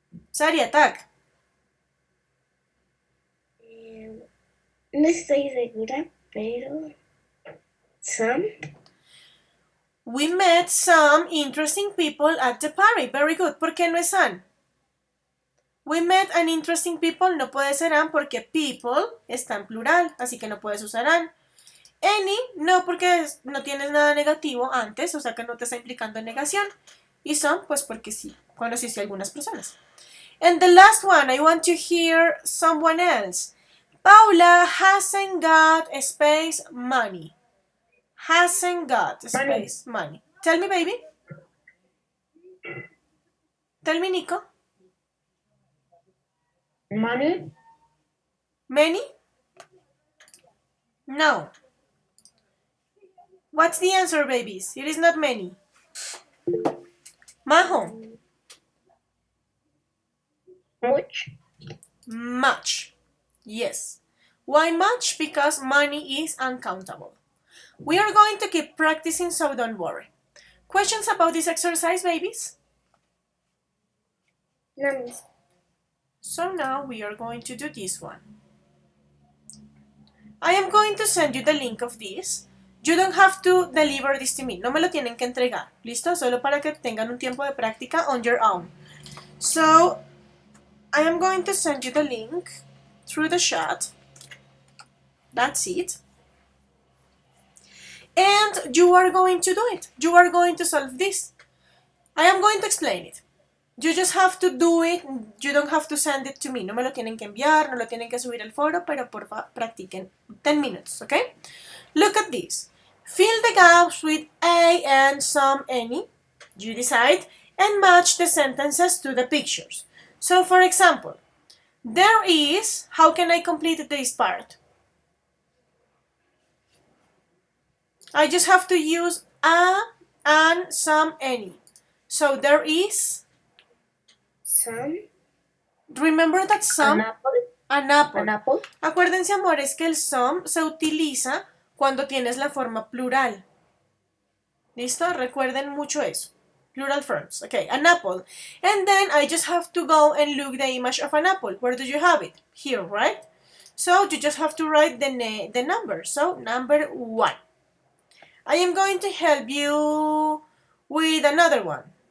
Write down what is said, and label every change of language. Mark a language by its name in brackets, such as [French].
[English] Sari, attack. [Spanish] No estoy segura, pero. [English] Some. We met some interesting people at the party. Very good. [Spanish] ¿Por qué no es an? [English] We met an interesting people [Spanish] no puede ser an porque people está en plural, así que no puedes usar an. Any, no porque no tienes nada negativo antes, o sea que no te está implicando en negación. Y some, pues porque sí, conociste a algunas personas. [English] And the last one, I want to hear someone else. Paula hasn't got space money. Hasn't got space money. Tell me, baby. Tell me, Nico. Money? Many? No. What's the answer, babies? It is not many. Majo. Much. Much. Yes. Why much? Because money is uncountable. We are going to keep practicing, so don't worry. Questions about this exercise, babies? No. So now we are going to do this one. I am going to send you the link of this. You don't have to deliver this to me. [Spanish] No me lo tienen que entregar. ¿Listo? Solo para que tengan un tiempo de práctica [English] on your own. So, I am going to send you the link through the chat. That's it. And you are going to do it. You are going to solve this. I am going to explain it. You just have to do it. You don't have to send it to me. [Spanish] No me lo tienen que enviar, no lo tienen que subir al foro, pero porfa, practiquen [English] 10 minutes, okay? Look at this. Fill the gaps with a and some any. You decide and match the sentences to the pictures. So, for example, there is, how can I complete this part? I just have to use a and some any. So there is. Some. Remember that some. An apple. An apple. An apple. [Spanish] Acuérdense, amores, que el some se utiliza cuando tienes la forma plural. ¿Listo? Recuerden mucho eso. [English] Plural forms. Okay, an apple. And then I just have to go and look the image of an apple. Where do you have it? Here, right? So you just have to write the number. So number 1. I am going to help you with another one.